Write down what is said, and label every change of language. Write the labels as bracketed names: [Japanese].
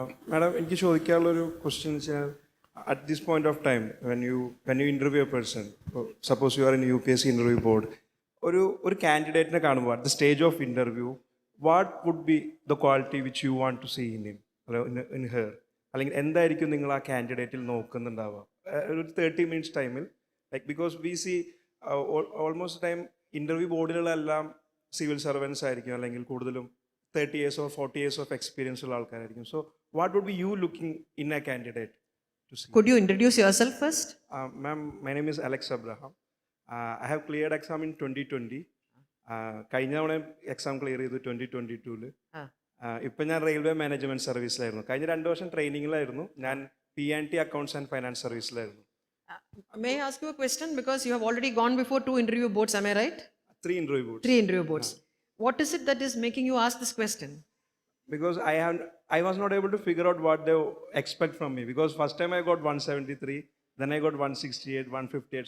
[Malayalam] Madam, എനിക്ക് ചോദിക്കാനുള്ളൊരു question വെച്ചാൽ, [English] at this point of time when you interview a person, suppose you are in UPSC interview board, [Malayalam] ഒരു കാൻഡിഡേറ്റിനെ കാണുമ്പോൾ [English] at the stage of interview what would be the quality which you want to see in her, [Malayalam] അല്ലെങ്കിൽ എന്തായിരിക്കും നിങ്ങൾ ആ കാൻഡിഡേറ്റിൽ നോക്കുന്നുണ്ടാവുക ഒരു 30 minutes ടൈമിൽ? [English] like because we see almost time interview ബോർഡിലെല്ലാം [Malayalam] civil servants ആയിരിക്കും, അല്ലെങ്കിൽ കൂടുതലും [English] 30 years or 40 years of experience [Malayalam] ഉള്ള ആൾക്കാരായിരിക്കും. [English] So what would be you looking in a candidate to see? Could you introduce yourself first? Ma'am, my name is Alex Abraham. I have cleared exam in 2020. [Malayalam] കഴിഞ്ഞ തവണ exam clear ചെയ്തു 2022. ഇപ്പം ഞാൻ railway management സർവീസിലായിരുന്നു. കഴിഞ്ഞ 2 വർഷം ട്രെയിനിങ്ങിലായിരുന്നു. ഞാൻ P&T accounts and finance സർവീസിലായിരുന്നു. [English] May I ask you a question? Because you have already gone before 2 interview boards, am I right? 3 interview boards. 3 interview boards. What is it that is making you ask this question? Because I was not able to figure out what they expect from me. Because first time I got 173, then I got 168, 158.